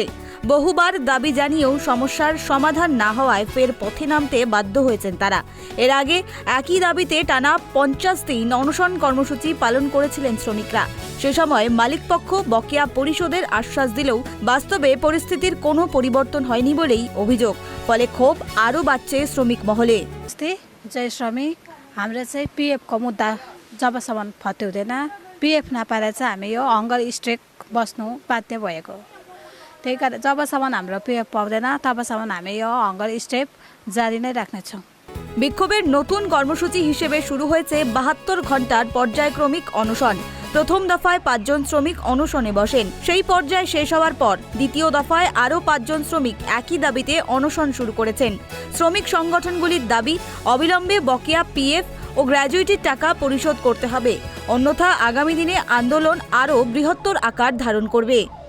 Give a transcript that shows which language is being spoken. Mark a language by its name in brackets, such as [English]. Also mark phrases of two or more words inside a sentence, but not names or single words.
[Bangla] বহুবার দাবি জানিয়েও সমস্যার সমাধান না হওয়ায় ফের পথে নামতে বাধ্য হয়েছেন তারা। এর আগে একই দাবিতে টানা 50 দিন অনশন কর্মসূচি পালন করেছিলেন শ্রমিকরা। সে সময় মালিকপক্ষ বকেয়া পরিশোধের আশ্বাস দিলেও বাস্তবে পরিস্থিতির কোনো পরিবর্তন হয়নি বলেই অভিযোগ। ফলে ক্ষোভ আরও বাড়ছে শ্রমিক মহলে। [Nepali] जय श्रमिक, हाम्रो चाहिँ पिएफको मुद्दा जबसम्म फत्याउँदैन, पिएफ नपाएर चाहिँ हामी यो [English] hunger strike [Nepali] बस्नु बाध्य भएको। त्यही कारण जबसम्म हाम्रो पिएफ पाउँदैन तबसम्म हामी यो [English] hunger strike [Nepali] जारी नै राख्नेछौं। [Bangla] বিক্ষোভের নতুন কর্মসূচি হিসেবে শুরু হয়েছে 72 ঘন্টার পর্যায়ক্রমিক অনশন। প্রথম দফায় 5 জন শ্রমিক অনশনে বসেন। সেই পর্যায় শেষ হওয়ার পর দ্বিতীয় দফায় আরও 5 জন শ্রমিক একই দাবিতে অনশন শুরু করেছেন। শ্রমিক সংগঠনগুলির দাবি, অবিলম্বে বকেয়া পিএফ ও গ্র্যাজুইটির টাকা পরিশোধ করতে হবে, অন্যথা আগামী দিনে আন্দোলন আরও বৃহত্তর আকার ধারণ করবে।